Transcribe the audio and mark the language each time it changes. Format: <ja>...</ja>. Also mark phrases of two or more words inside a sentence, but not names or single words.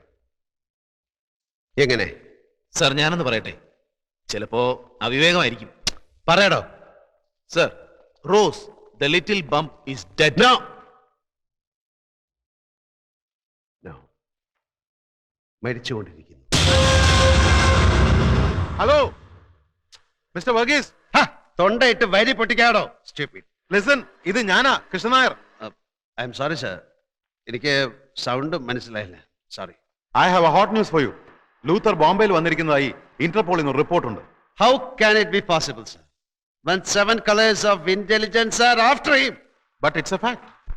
<ml>എങ്ങനെ? സാർ ഞാനൊന്ന് പറയട്ടെ, ചിലപ്പോ അവിവേകമായിരിക്കും. പറയടോ.</ml> <en>Sir, Rose the little bump is dead. No, no,</en> <ml>മരിച്ചുകൊണ്ടിരിക്കുന്നു.</ml> <en>Hello Mister वर्गीस.</en> <ml>തൊണ്ടയിട്ട് വരി പൊട്ടിക്കാടോ. लिसन, ഇത് ഞാനാ കൃഷ്ണൻ നായർ.</ml> <en>I'm sorry sir,</en> <ml>എനിക്ക് സൗണ്ട് മനസ്സിലായില്ല. സോറി.</ml> <en>I have a hot news for you.</en> <ml>ലൂത്തർ ബോംബെയിൽ വന്നിരിക്കുന്നതായി ഇന്റർപോളിൽ നിന്ന് റിപ്പോർട്ട് ഉണ്ട്.</ml> <en>How can it be possible, sir, when 7 colors of intelligence are after him? But it's a fact.</en>